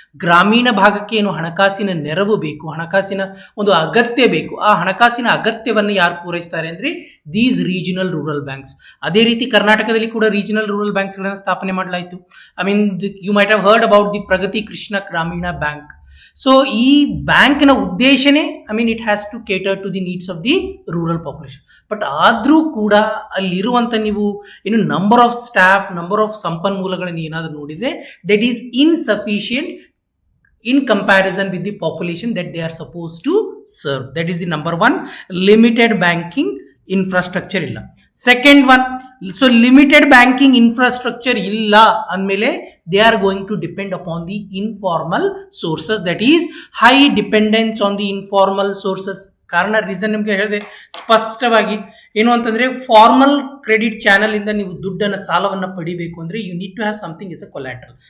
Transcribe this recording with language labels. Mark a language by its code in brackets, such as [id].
[kn] ಗ್ರಾಮೀಣ ಭಾಗಕ್ಕೆ ಏನು ಹಣಕಾಸಿನ ನೆರವು ಬೇಕು, ಹಣಕಾಸಿನ ಒಂದು ಅಗತ್ಯ ಬೇಕು, ಆ ಹಣಕಾಸಿನ ಅಗತ್ಯವನ್ನು ಯಾರು ಪೂರೈಸ್ತಾರೆ ಅಂದರೆ [en] These regional rural banks. [kn] ಅದೇ ರೀತಿ ಕರ್ನಾಟಕದಲ್ಲಿ ಕೂಡ ರೀಜನಲ್ ರೂರಲ್ ಬ್ಯಾಂಕ್ಸ್ಗಳನ್ನು ಸ್ಥಾಪನೆ ಮಾಡಲಾಯಿತು. [en] You might have heard about the Pragathi Krishna Gramin bank. [kn] ಸೊ ಈ ಬ್ಯಾಂಕ್ನ ಉದ್ದೇಶನೇ [en] It has to cater to the needs of the rural population. [kn] But ಆದರೂ ಕೂಡ ಅಲ್ಲಿರುವಂಥ ನೀವು ಏನು number of staff, number of ಸಂಪನ್ಮೂಲಗಳನ್ನು ಏನಾದರೂ ನೋಡಿದರೆ [en] That is insufficient in comparison with the population that they are supposed to serve. That is the number one, limited banking [kn] infrastructure ಇಲ್ಲ. [en] second one, so limited banking infrastructure [kn] ಇಲ್ಲ ಅಂದಮೇಲೆ [en] They are going to depend upon the informal sources, that is high dependence on the informal sources. [kn] ಕಾರಣ reason ನಿಮಗೆ ಹೇಳಿದೆ ಸ್ಪಷ್ಟವಾಗಿ, ಏನು ಅಂತಂದರೆ formal credit channel ಇಂದ ನೀವು ದುಡ್ಡನ್ನು ಸಾಲವನ್ನು ಪಡಿಬೇಕು ಅಂದರೆ [en] You need to have something is a collateral.